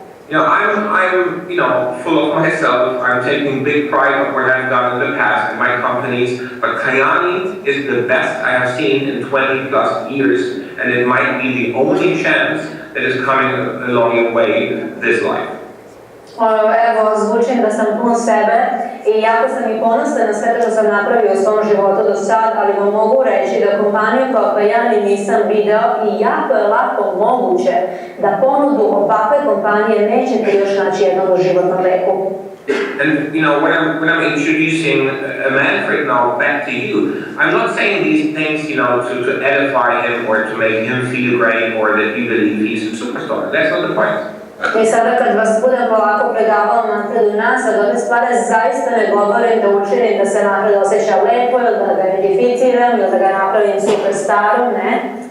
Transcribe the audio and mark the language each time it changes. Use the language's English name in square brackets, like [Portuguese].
[English] You know, I'm full of myself. I'm taking big pride of what I've done in the past in my companies. But Kayani is the best I have seen in 20 plus years, and it might be the only chance that is coming along your way this life. [Serbian] Evo, zvučim da sam pun sebe i jako sam i ponosna na sve što sam napravio u svom životu do sad, ali vam mogu reći da kompaniju kao Kayani nisam video i jako je lako moguće da ponudu ovakve kompanije nećete još naći jednog u životnom veku. [English] And when I'm introducing Manfred now back to you, I'm not saying these things, to edify him or to make him feel great or that you believe he's a superstar. That's not the point. [Serbian] I sada kad vas budem polako predavao Manfredu nazad, ove stvari zaista ne govorim da učinim da se Manfred osjeća lepo ili da ga identificiram ili da ga napravim superstarom, ne.